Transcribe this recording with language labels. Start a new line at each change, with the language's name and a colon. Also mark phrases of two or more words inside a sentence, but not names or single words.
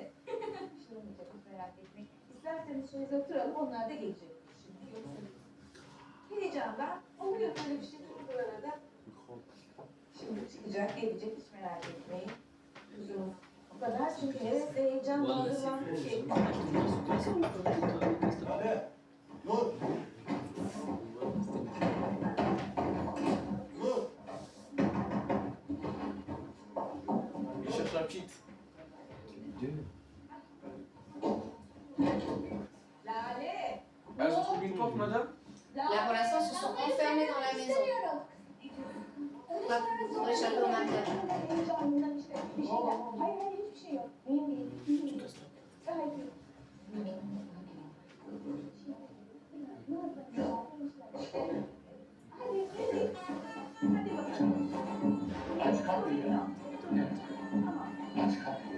Turkish: Şimdi olmayacak hiç merak etmeyin. İsterseniz şöyle oturalım onlar da gelecek. Şimdi yoksa heyecandan oluyor böyle bir şey bu arada. Şimdi çıkacak gelecek hiç merak etmeyin. Kızım o kadar çünkü hevesle heyecanla hazırlandım ki.
French: Allez, Nur. Il cherche la petite. Lale. Elles ont trouvé une porte, madame? Là, pour l'instant, ils se sont enfermés dans la maison. Bak, pour échapper au mariage.
Turkish: Hayır hayır hiçbir şey yok. Mühim değil. Gayet iyi. Hadi hadi. Hadi bakalım. Aç kapıyı ya. Aç kapıyı.